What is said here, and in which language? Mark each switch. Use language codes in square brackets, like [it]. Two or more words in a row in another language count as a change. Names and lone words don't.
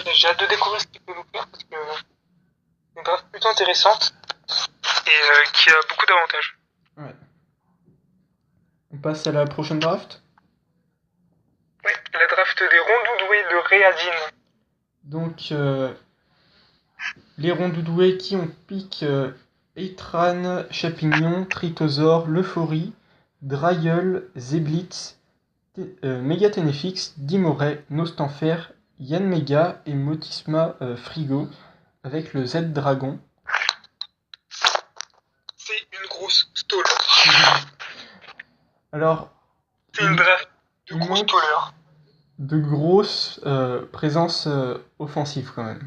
[fr] J'ai hâte de découvrir ce qu'il peut nous faire parce que c'est une draft plutôt intéressante et qui a beaucoup d'avantages. Ouais. On passe à la prochaine draft. Ouais, la draft des Rondoudoués de Réadine. Donc, les rondoudoués qui ont pique Eitran, Chapignon, Tritosaure, Leuphorie, Drayeul, Zeblitz, Mégaténéfix, Dimoray, Nostanfer, Yanmega et Motisma Frigo avec le Z Dragon. C'est une grosse stall. Alors, C'est une draft de il gros manque stallers. de grosses présences offensives quand même.